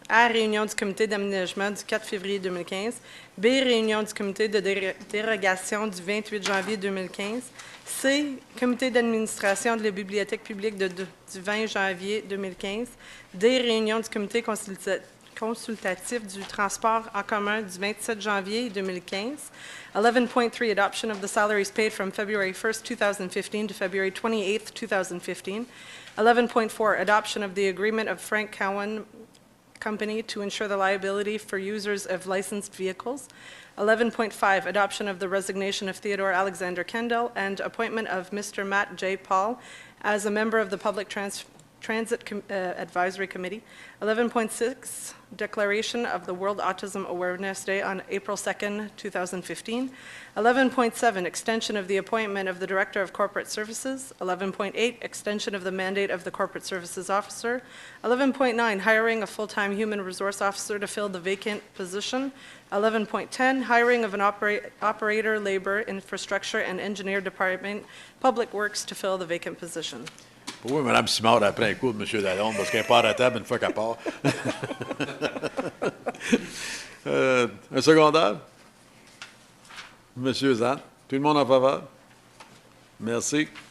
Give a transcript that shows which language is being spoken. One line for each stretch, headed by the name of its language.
French: A, réunion du comité d'aménagement du 4 février 2015. B, réunion du comité de dérogation du 28 janvier 2015. C, comité d'administration de la bibliothèque publique du 20 janvier 2015. D, réunion du comité consultatif du transport en commun du 27 janvier 2015.
English: 11.3, adoption of the salaries paid from February 1st, 2015 to February 28th, 2015. 11.4, adoption of the agreement of Frank Cowan Company to ensure the liability for users of licensed vehicles. 11.5, adoption of the resignation of Theodore Alexander Kendall and appointment of Mr. Matt J. Paul as a member of the Public Transit Advisory Committee. 11.6, declaration of the World Autism Awareness Day on April 2nd, 2015. 11.7, extension of the appointment of the Director of Corporate Services. 11.8, extension of the mandate of the Corporate Services Officer. 11.9, hiring a full-time human resource officer to fill the vacant position. 11.10, hiring of an operator, labor, infrastructure, and engineer department, Public Works, to fill the vacant position.
French: Oui, Mme Simard, après un coup de M. Lalonde, parce qu'elle n'est pas à la table une fois qu'elle part. Un secondaire? M. Zan, tout le monde en faveur? Merci.